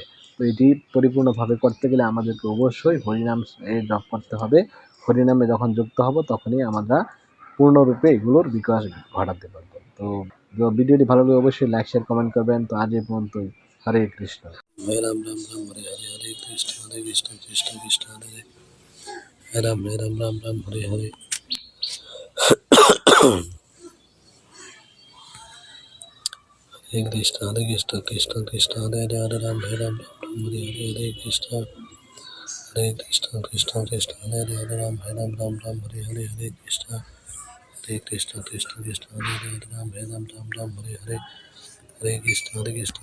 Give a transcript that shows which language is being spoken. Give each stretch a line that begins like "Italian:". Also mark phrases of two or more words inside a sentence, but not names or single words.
Bangla: তো এটি পরিপূর্ণভাবে করতে গেলে আমাদেরকে অবশ্যই হরিনাম জপ করতে হবে। হরিনামে যখন যুক্ত হব, তখনই আমরা পূর্ণরূপে এগুলোর বিকাশ ঘটাতে পারবো। তো ভিডিওটি ভালো লাগলে অবশ্যই
English: like share comment
Bangla: করবেন। তো আজ এই পর্যন্তই।
Sanskrit: হরে কৃষ্ণ। হরে রাম রাম রাম হরে হরে হরে কৃষ্ণ কৃষ্ণ কৃষ্ণ হরে হরে রাম রাম রাম হরে হরে হরে কৃষ্ণ কৃষ্ণ কৃষ্ণ হরে হরে হরে রাম রাম হরে হরে হরে কৃষ্ণ কৃষ্ণ কৃষ্ণ হরে হরে হরে রাম হরে হরে হরে কৃষ্ণ Krishna Krishna Krishna Hare Hare Ram Ram Ram Ram Hare Hare Hare Krishna Krishna